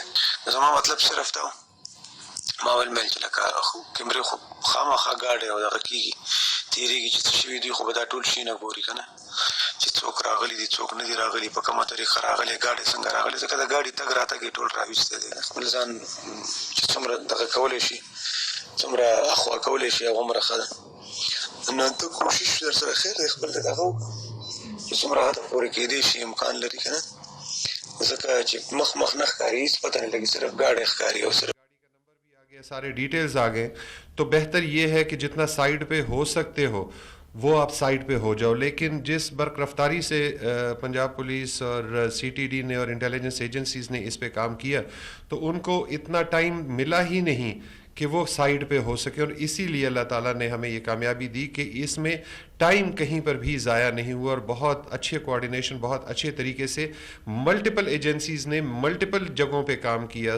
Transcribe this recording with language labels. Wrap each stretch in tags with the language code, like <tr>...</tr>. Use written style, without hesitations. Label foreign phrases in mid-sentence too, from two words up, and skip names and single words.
<ps>زما مطلب صرف دا و، ما ویل میل چې لکه کیمرې خو خامخا ګاډی او دغه کېږي تېرېږي چې څه شوي دوی خو به دا ټول شي نه ګوري که نه، چې څوک راغلي دي څوک نه دي راغلي، په کومه طریقه راغلی، ګاډی څنګه راغلی، ځکه د ګاډي تګ راتګ یې ټول راویستی دی، خپل ځان چې څومره دغه کولی شي، څومره اخوا کولی شي هغومره ښه ده. نو ته کوشش در سره خیر دی خپل د دغه چې څومره هدف پورې کېدی شي امکان لري که نه، ځکه چې مخ نه ښکاري، هېڅ پته نه لګي، صرف ګاډی ښکاري او صرف</ps> <ur>سارے ڈیٹیلز آ گئے. تو بہتر یہ ہے کہ جتنا سائٹ پہ ہو سکتے ہو وہ آپ سائٹ پہ ہو جاؤ. لیکن جس برق رفتاری سے پنجاب پولیس اور سی ٹی ڈی نے اور</ur> <en>intelligence agencies</en> <ur>نے اس پہ کام کیا، تو ان کو اتنا ٹائم ملا ہی نہیں کہ وہ سائٹ پہ ہو سکے، اور اسی لیے اللہ تعالیٰ نے ہمیں یہ کامیابی دی کہ اس میں ٹائم کہیں پر بھی ضائع نہیں ہوا، اور بہت اچھے کوآرڈینیشن، بہت اچھے طریقے سے</ur> <en>multiple agencies</en> <ur>نے ملٹیپل جگہوں پہ کام کیا.</ur>